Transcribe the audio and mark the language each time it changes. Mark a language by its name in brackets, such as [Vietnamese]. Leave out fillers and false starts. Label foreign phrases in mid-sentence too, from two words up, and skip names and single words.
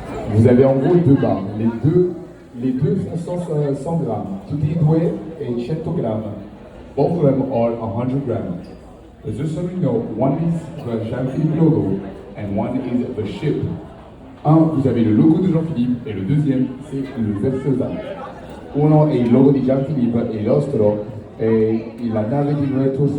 [French] Vous avez en gros deux barres. Les deux font 100 grammes. [Italian] Tutti e due e 100 grammes. [English] Both of them are 100 grams. But just so you know, one is the Jean-Philippe logo and one is the ship. [French] Un, vous avez le logo de Jean-Philippe et le deuxième, c'est le Virtuosa. [Italian] Uno è il logo di Jean-Philippe e l'altro è la nave di Virtuosa.